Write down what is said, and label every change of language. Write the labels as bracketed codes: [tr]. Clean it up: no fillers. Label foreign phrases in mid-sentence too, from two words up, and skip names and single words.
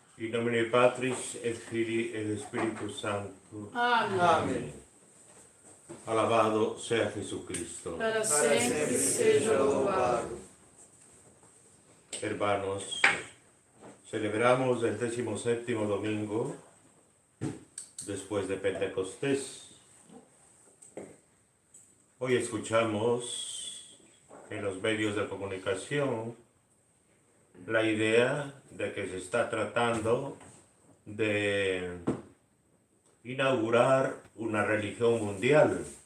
[la] In nomine Patris et Filii et Spiritus Sanctus. [es] Amén. Amén. Alabado sea Jesucristo. [pt] Para Para sempre sempre seja louvado. [es] Hermanos, celebramos el 17º domingo después de Pentecostés. Hoy escuchamos en los medios de comunicación la idea de que se está tratando de inaugurar una religión mundial.